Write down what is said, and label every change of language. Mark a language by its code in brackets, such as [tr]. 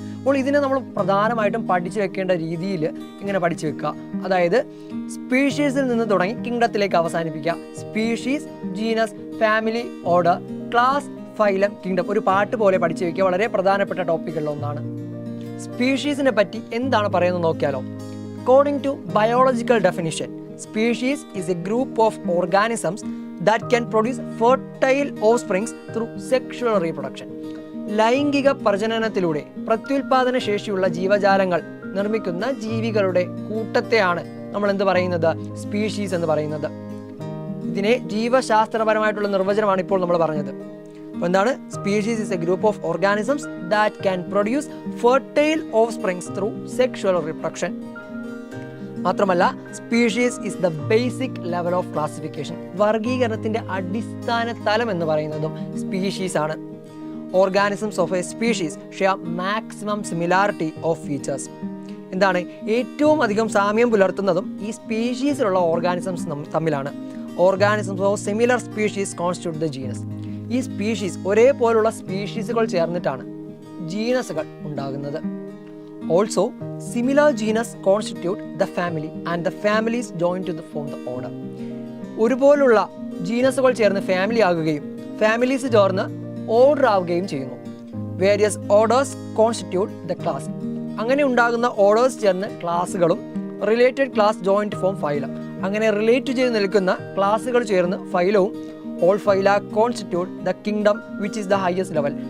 [ml] അപ്പോൾ ഇതിനെ നമ്മൾ പ്രധാനമായിട്ടും പഠിച്ചു വെക്കേണ്ട രീതിയിൽ ഇങ്ങനെ പഠിച്ചു വെക്കുക. അതായത് സ്പീഷീസിൽ നിന്ന് തുടങ്ങി കിങ്ഡത്തിലേക്ക് അവസാനിപ്പിക്കുക. Species, genus, family, order, class, phylum, kingdom. ഒരു പാട്ട് പോലെ പഠിച്ചു വെക്കുക. വളരെ പ്രധാനപ്പെട്ട ടോപ്പിക്കുകളിൽ ഒന്നാണ്. സ്പീഷീസിനെ പറ്റി എന്താണ് പറയുന്നത് നോക്കിയാലോ. [en] According to biological definition, species is a group of organisms that can produce fertile offsprings through sexual reproduction. [ml] ലൈംഗിക പ്രജനനത്തിലൂടെ പ്രത്യുൽപാദന ശേഷിയുള്ള ജീവജാലങ്ങൾ നിർമ്മിക്കുന്ന ജീവികളുടെ കൂട്ടത്തെയാണ് നമ്മൾ എന്ത് പറയുന്നത്? സ്പീഷീസ് എന്ന് പറയുന്നത്. ഇതിനെ ജീവശാസ്ത്രപരമായിട്ടുള്ള നിർവചനമാണ് ഇപ്പോൾ നമ്മൾ പറഞ്ഞത്. [en] അപ്പോൾ എന്താണ്? Species is a group of organisms that can produce fertile offsprings through sexual reproduction. [ml] മാത്രമല്ല, [en] Species is the basic level of classification. [ml] വർഗീകരണത്തിന്റെ അടിസ്ഥാന തലം എന്ന് പറയുന്നതും സ്പീഷീസ് ആണ്. [en] Organisms of a species share maximum similarity of features. [ml] എന്താണ്? ഏറ്റവും അധികം സാമ്യം പുലർത്തുന്നതും ഈ സ്പീഷീസിലുള്ള ഓർഗാനിസംസ് തമ്മിലാണ്. [en] Organisms of similar species constitute the genus. [ml] ഈ സ്പീഷീസ്, ഒരേപോലുള്ള സ്പീഷീസുകൾ ചേർന്നിട്ടാണ് ജീനസുകൾ ഉണ്ടാകുന്നത്. [en] Also, similar genus constitute the family and the families join to form the order. [ml] ഒരുപോലുള്ള ജീനസുകൾ ചേർന്ന് ഫാമിലി ആകുകയും ഫാമിലീസ് ചേർന്ന് ഓർഡർ ആവുകയും ചെയ്യുന്നു. [en] Various orders constitute the class. [ml] അങ്ങനെ ഉണ്ടാകുന്ന ഓർഡേഴ്സ് ചേർന്ന് ക്ലാസ്സുകളും [en] Related class join to form phylum. [ml] അങ്ങനെ റിലേറ്റ് ചെയ്ത് നിൽക്കുന്ന ക്ലാസ്സുകൾ ചേർന്ന് ഫൈലവും [en] All phyla constitute the kingdom which is the highest level.